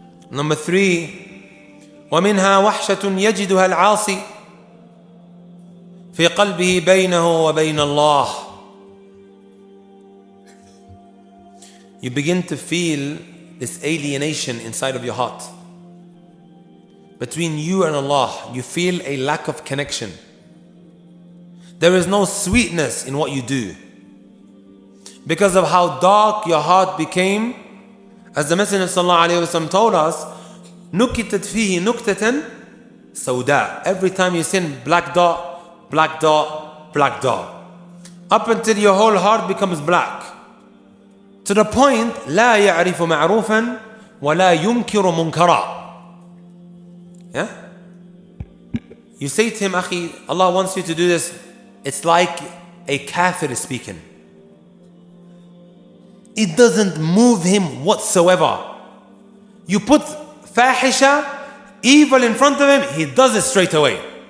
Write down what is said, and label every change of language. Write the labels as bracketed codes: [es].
[en] Number 3, [ar] ومنها وحشة يجدها العاصي في قلبه بينه وبين الله. [en] You begin to feel this alienation inside of your heart. Between you and Allah, you feel a lack of connection. There is no sweetness in what you do because of how dark your heart became. As the Messenger ﷺ told us, [ar] نُكِتَتْ فِيهِ نُكْتَةً سَوْدَاء. [en] Every time you sin, black dot, black dot, black dot. Up until your whole heart becomes black. To the point, [ar] لا يعرف معروفا ولا ينكر منكرا. [en] Yeah? You say to him, Akhi, Allah wants you to do this. It's like a kafir is speaking. It doesn't move him whatsoever. You put fahisha, evil in front of him, he does it straight away.